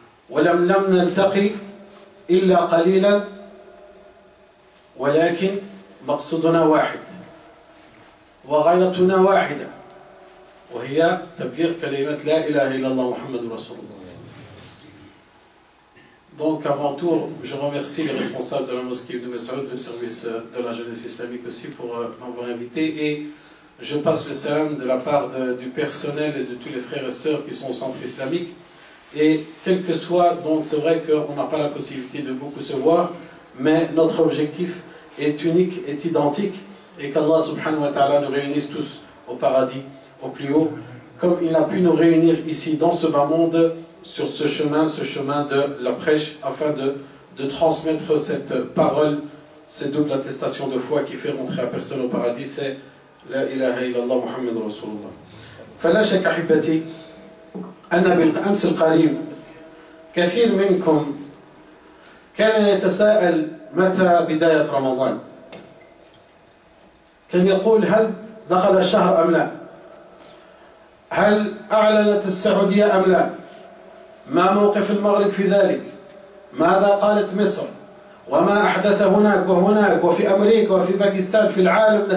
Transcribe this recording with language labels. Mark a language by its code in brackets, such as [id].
[ar] لم نلتقي إلا قليلا، ولكن مقصودنا واحد وغايتنا واحدة، وهي تبليغ كلمة لا إله إلا الله محمد رسول الله. [fr] Donc avant tout, je remercie les responsables de la mosquée Ibn Mas'oud, le service de la jeunesse islamique aussi, pour m'avoir invité, et je passe le salam de la part du personnel et de tous les frères et sœurs qui sont au centre islamique. Et quel que soit, donc c'est vrai qu'on n'a pas la possibilité de beaucoup se voir, mais notre objectif est unique, est identique, et qu'Allah subhanahu wa ta'ala nous réunisse tous au paradis, au plus haut, comme il a pu nous réunir ici dans ce bas monde, sur ce chemin de la prêche, afin de transmettre cette parole, cette double attestation de foi qui fait rentrer la personne au paradis, c'est la ilaha illallah Muhammad Rasulullah. [ar] فلا شك أحبتي أن بالأمس القريب كثير منكم كان يتساءل متى بداية رمضان. كان يقول هل دخل الشهر أم لا؟ هل أعلنت السعودية أم لا؟ ما موقف المغرب في ذلك؟ ماذا قالت مصر؟ وما أحدث هناك وهناك وفي أمريكا وفي باكستان في العالم.